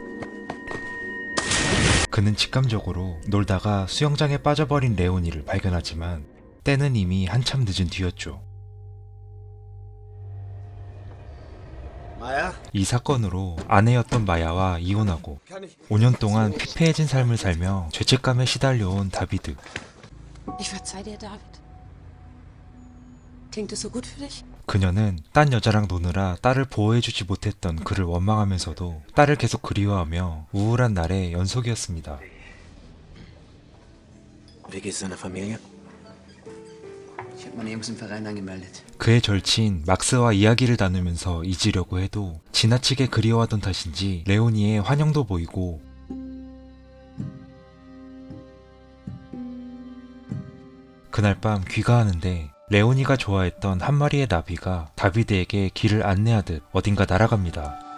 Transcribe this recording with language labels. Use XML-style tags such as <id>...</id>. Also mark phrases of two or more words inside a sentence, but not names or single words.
<ko>그는 직감적으로 놀다가 수영장에 빠져버린 레오니를 발견하지만 때는 이미 한참 늦은 뒤였죠. 마야? 이 사건으로 아내였던 마야와 이혼하고 5년 동안 피폐해진 삶을 살며 죄책감에 시달려온 다비드.</ko> <de>Ich verzeih dir, David. Klingt es so gut für dich?</de> <ko>그녀는 딴 여자랑 노느라 딸을 보호해주지 못했던 그를 원망하면서도 딸을 계속 그리워하며 우울한 날의 연속이었습니다.</ko> <de>Wie geht's deiner Familie? Ich habe meine Jungs im Verein angemeldet.</de> <ko>그의 절친 막스와 이야기를 나누면서 잊으려고 해도 지나치게 그리워하던 탓인지 레오니의 환영도 보이고 그날 밤 귀가하는데 레오니가 좋아했던 한 마리의 나비가 다비드에게 길을 안내하듯 어딘가 날아갑니다.</ko>